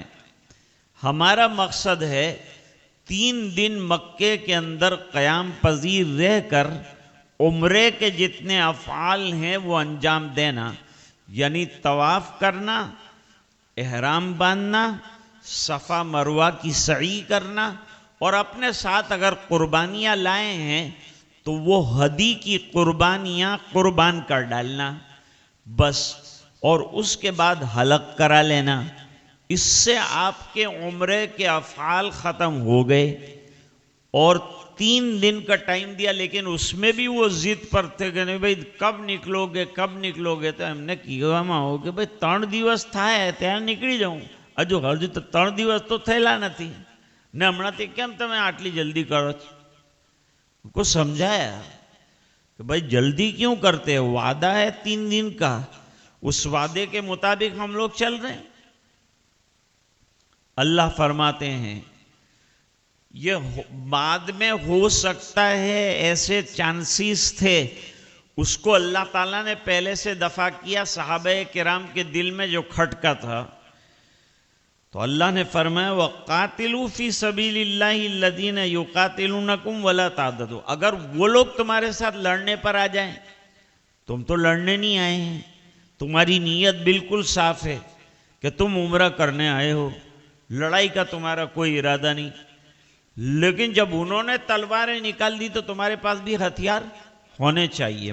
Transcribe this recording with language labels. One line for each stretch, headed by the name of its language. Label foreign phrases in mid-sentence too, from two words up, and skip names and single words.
Urdu: ہمارا مقصد ہے 3 دن مکے کے اندر قیام پذیر رہ کر عمرے کے جتنے افعال ہیں وہ انجام دینا، یعنی طواف کرنا، احرام باندھنا، صفا مروہ کی سعی کرنا، اور اپنے ساتھ اگر قربانیاں لائے ہیں تو وہ ہدی کی قربانیاں قربان کر ڈالنا بس، اور اس کے بعد حلق کرا لینا. اس سے آپ کے عمرے کے افعال ختم ہو گئے. اور 3 دن کا ٹائم دیا، لیکن اس میں بھی وہ ضد پر تھے کہ نہیں بھائی کب نکلو گے کب نکلو گے. تو ہم نے کہا ہو کہ بھائی 3
Gujarati: દિવસ થાય ત્યારે નીકળી જાઉં. હજુ તો 3 દિવસ તો થયેલા નથી ને હમણાંથી કેમ તમે આટલી જલ્દી કરો છો?
Urdu: کو سمجھایا کہ بھائی جلدی کیوں کرتے ہو، وعدہ ہے 3 دن کا، اس وعدے کے مطابق ہم لوگ چل رہے ہیں. اللہ فرماتے ہیں یہ بعد میں ہو سکتا ہے، ایسے چانسز تھے، اس کو اللہ تعالیٰ نے پہلے سے دفع کیا. صحابہ کرام کے دل میں جو کھٹکا تھا تو اللہ نے فرمایا
Arabic: وَقَاتِلُوا فِي سَبِيلِ اللَّهِ الَّذِينَ يُقَاتِلُونَكُمْ وَلَا تَعْتَدُوا.
Urdu: اگر وہ لوگ تمہارے ساتھ لڑنے پر آ جائیں، تم تو لڑنے نہیں آئے ہیں، تمہاری نیت بالکل صاف ہے کہ تم عمرہ کرنے آئے ہو، لڑائی کا تمہارا کوئی ارادہ نہیں، لیکن جب انہوں نے تلواریں نکال دی تو تمہارے پاس بھی ہتھیار ہونے چاہیے.